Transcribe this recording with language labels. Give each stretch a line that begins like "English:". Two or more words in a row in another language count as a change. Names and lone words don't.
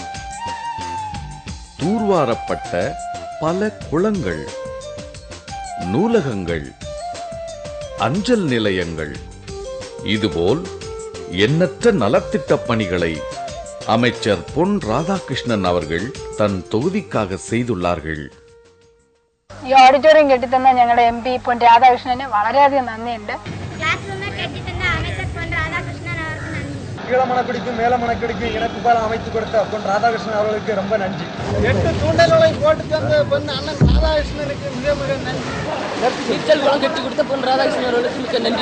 Tamil: தூர்வாரப்பட்ட பல குளங்கள், நூலகங்கள், அஞ்சல் நிலையங்கள், இதுபோல் எண்ணற்ற நலத்திட்ட பணிகளை அமைச்சர் பொன் ராதாகிருஷ்ணன் அவர்கள் தன் தொகுதிக்காக செய்துள்ளார்கள்.
Malayalam: ഈ ഓഡിറ്റോറിയം കെട്ടിത്തന്ന ഞങ്ങളുടെ MP പൊൻ രാധാകൃഷ്ണന് വളരെയധികം നന്ദിയുണ്ട്.
Tamil: கீழமணக்குடிக்கும் மேலமணக்குடிக்கும் இணைப்பு பாலம் அமைத்து கொடுத்த பொன் ராதாகிருஷ்ணன் அவர்களுக்கு ரொம்ப நன்றி. 8 தூண்டல்களை போட்டு தந்த பொன் அண்ணன் ராதாகிருஷ்ணனுக்கு மிக மிக நன்றி. நீச்சல் குளம் கட்டி கொடுத்த பொன் ராதாகிருஷ்ணன் அவர்களுக்கு மிக்க நன்றி.